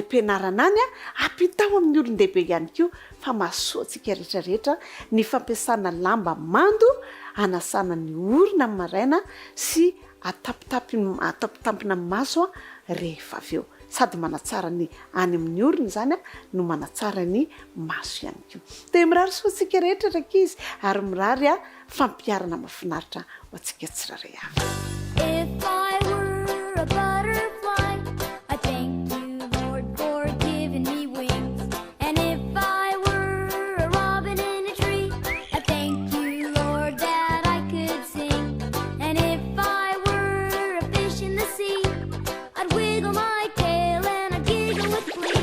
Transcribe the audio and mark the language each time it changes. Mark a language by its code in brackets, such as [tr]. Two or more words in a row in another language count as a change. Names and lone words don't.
[mg] am-pianarana any ampitao amin'ny olon-dehibe ihany koa fa mahasoa antsika rehetrarehetra ny fampiasana lamba mando anasana ny orona amin'ny maraina sy atapitampina maso rehefa avy eo sady manatsara ny any amin'ny orona zany no manatsara ny maso ihany koa dia mirary soa antsika rehetra ankizy ary mirary fampiarana mahafinaritra ho antsika tsiraray avy. [en] If I were a butterfly, I thank you, Lord, for giving me wings. And if I were a robin in a tree, I thank you, Lord, that I could sing. And if I were a fish in the sea, I'd wiggle my tail and I'd giggle with glee.